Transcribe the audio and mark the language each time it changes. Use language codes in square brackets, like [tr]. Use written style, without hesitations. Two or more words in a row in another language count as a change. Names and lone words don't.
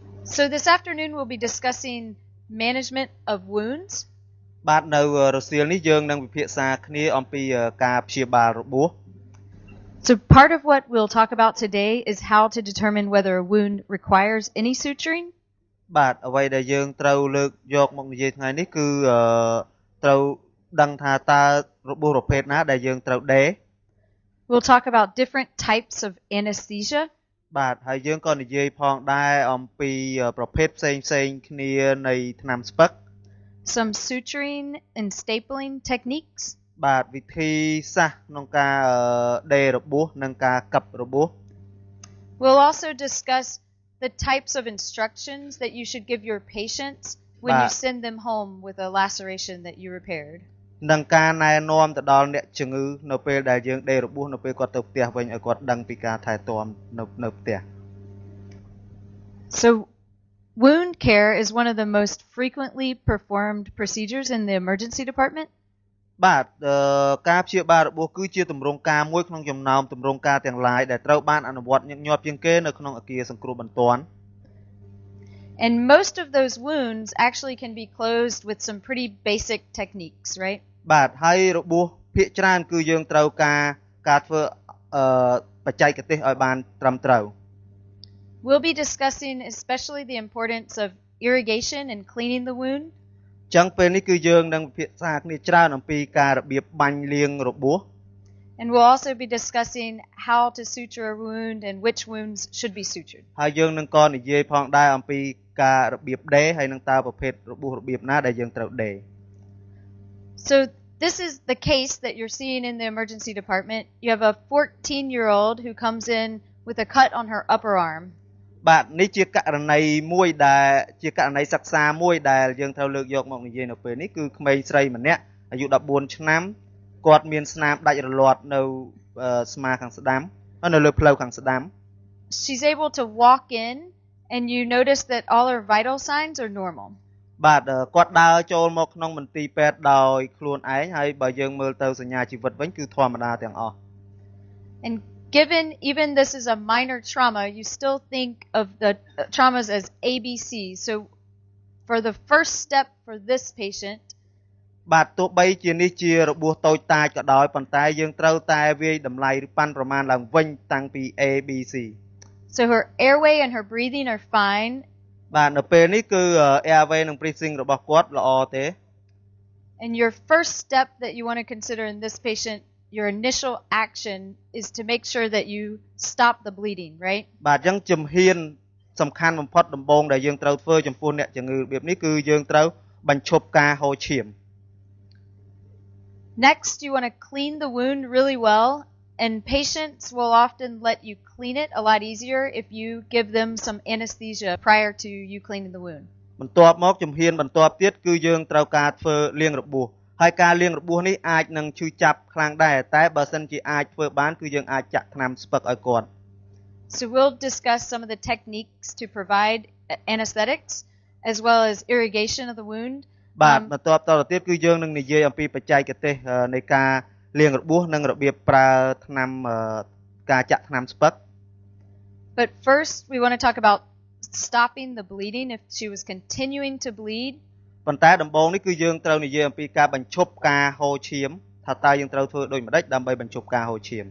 [en] So this afternoon we'll be discussing management of wounds. [km] បាទនៅរសៀលនេះយើងនឹងពិភាក្សាគ្នាអំពីការព្យាបាលរបួស [en] So part of what we'll talk about today is how to determine whether a wound requires any suturing. [km] បាទអ្វីដែលយើងត្រូវលើកយកមកនិយាយថ្ងៃនេះគឺត្រូវដឹងថាតើរបួសប្រភេទណាដែលយើងត្រូវដេរ [en] We'll talk about different types of anesthesia. [km] បាទហើយយើងក៏និយាយផងដែរអំពីប្រភេទផ្សេងៗគ្នានៃថ្នាំស្ពឹក [en] Some suturing and stapling techniques. [km] បាទវិធីសាស្ត្រក្នុងការដេររបួសនិងការកឹបរបួស [en] We'll also discuss the types of instructions that you should give your patients when you send them home with a laceration that you repaired. [km] និងការណែនាំទៅដល់អ្នកជំងឺនៅពេលដែលយើងដេររបួសនៅពេលគាត់ទៅផ្ទះវិញឲ្យគាត់ដឹងពីការថែទាំនៅផ្ទះ [en] So wound care is one of the most frequently performed procedures in the emergency department. [km] បាទការព្យាបាលរបួសគឺជាទម្រង់ការមួយក្នុងចំណោមទម្រង់ការទាំងឡាយដែលត្រូវបានអនុវត្តញឹកញាប់ជាងគេនៅក្នុងអគារសង្គ្រោះបន្ទាន់ [en] And most of those wounds actually can be closed with some pretty basic techniques, right? [km] បាទហើយរបួសភាគច្រើនគឺយើងត្រូវការធ្វើបច្ចេកទេសឲ្យបានត្រឹមត្រូវ [en] We'll be discussing especially the importance of irrigation and cleaning the wound. [km] ចឹងពេលនេះគឺយើងនឹងពិភាក្សាគ្នាច្រើនអំពីការរបៀបបាញ់លាងរបួស [en] And we'll also be discussing how to suture a wound and which wounds should be sutured. [km] ហើយយើងនឹងក៏និយាយផងដែរអំពីការរបៀបដេរហើយនឹងតើប្រភេទរបួសរបៀបណាដែលយើងត្រូវដេរ [en] So this is the case that you're seeing in the emergency department. You have a 14-year-old who comes in with a cut on her upper arm. [km] បាទនេះជាករណីមួយដែលជាករណីសិក្សាមួយដែលយើងត្រូវលើកយកមកនិយាយនៅពេលនេះគឺក្មេងស្រីម្នាក់អាយុ14ឆ្នាំគាត់មានស្នាមដាច់រលាត់នៅស្មាខាងស្ដាំនៅលើផ្លូវខាងស្ដាំ [en] She's able to walk in and you notice that all her vital signs are normal. [km] បាទគាត់ដើរចូលមកក្នុងមន្ទីរពេទ្យដោយខ្លួនឯងហើយបើយើងមើលទៅសញ្ញាជីវិតវិញគឺធម្មតាទាំងអស់ [en] And given even this is a minor trauma, you still think of the traumas as ABC. So for the first step for this patient, [km] បាទទោះបីជានេះជារបួសតូចតាចក៏ដោយប៉ុន្តែយើងត្រូវតែវាយតម្លៃឬប៉ាន់ប្រមាណឡើងវិញតាំងពី ABC. [en] So her airway and her breathing are fine. [km] បាទនៅពេលនេះគឺ airway និង breathing របស់គាត់ល្អទេ [en] And your first step that you want to consider in this patient, your initial action is to make sure that you stop the bleeding, right? [km] បាទអញ្ចឹងជំហានសំខាន់បំផុតដំបូងដែលយើងត្រូវធ្វើចំពោះអ្នកជំងឺរបៀបនេះគឺយើងត្រូវបញ្ឈប់ការហូរឈាម [en] Next, you want to clean the wound really well, and patients will often let you clean it a lot easier if you give them some anesthesia prior to you cleaning the wound. [km] បន្ទាប់មកជំហានបន្ទាប់ទៀតគឺយើងត្រូវការធ្វើលាងរបួសហើយការលាងរបួសនេះអាចនឹងឈឺចាប់ខ្លាំងដែរតែបើសិនជាអាចធ្វើបានគឺយើងអាចចាក់ថ្នាំស្ពឹកឲ្យគាត់ [en] So we'll discuss some of the techniques to provide anesthetics as well as irrigation of the wound. [km] បាទបន្ទាប់តទៅទៀតគឺយើងនឹងនិយាយអំពីបច្ចេកទេសនៃការលាងរបួសនិងរបៀបប្រើថ្នាំការចាក់ថ្នាំស្ពឹក [en] But first we want to talk about stopping the bleeding if she was continuing to bleed. [km] ប៉ុន្តែដំបូងនេះគឺយើងត្រូវនិយាយអំពីការបញ្ឈប់ការហូរឈាមថាតើយើងត្រូវធ្វើដូចម្តេចដើម្បីបញ្ឈប់ការហូរឈាម